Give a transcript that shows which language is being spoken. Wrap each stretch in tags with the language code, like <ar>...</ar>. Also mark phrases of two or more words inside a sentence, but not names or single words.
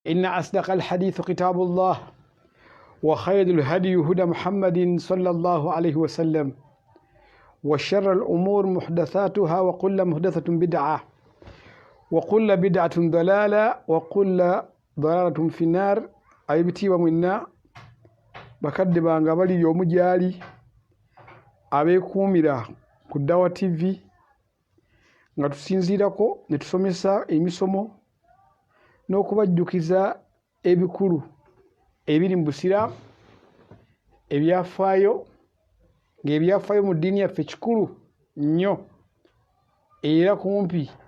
<ar>إن أصدق الحديث كتاب الله وخير الهدي هدى محمد صلى الله عليه وسلم وشر الأمور محدثاتها وكل محدثة بدعة وكل بدعة ضلالة وكل ضلالة في النار أيبتي ومنا</ar> <lg>bakadde nga bali y'omu gyali abeekuumira ku Dawa TV nga tusinziirako ne tusomesa emisomo n'okubajjukiza ebikulu ebiri mu busiraamu ebyafaayo ng'ebyafaayo mu ddiini yaffe kikulu nnyo era kumpi</lg>